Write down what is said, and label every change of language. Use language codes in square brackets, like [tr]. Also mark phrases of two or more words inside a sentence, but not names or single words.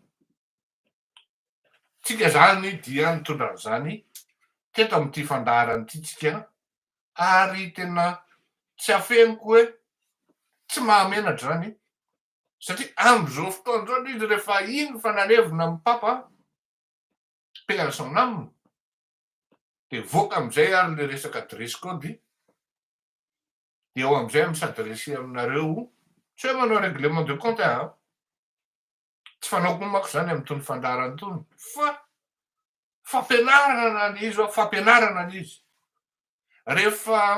[mg] Tsika zany dia nitondra an'izany teto amin'ity fandaharana ity tsika ary tena tsy hafeniko hoe tsy mahamenatra zany satria amin'izao fotoana zao izy rehefa iny fanalevina amin'ny papa [fr] paix à son âme [mg] dia voaka amin'izay ary le resaka [en] dress code [mg] dia ao amin'izay misadresy aminareo tsy hoe manao [fr] règlement de compte [mg] tsy fanaoko mako zany amin'itony fandaharana itony fa fampianarana an'izy fampianarana an'izy rehefa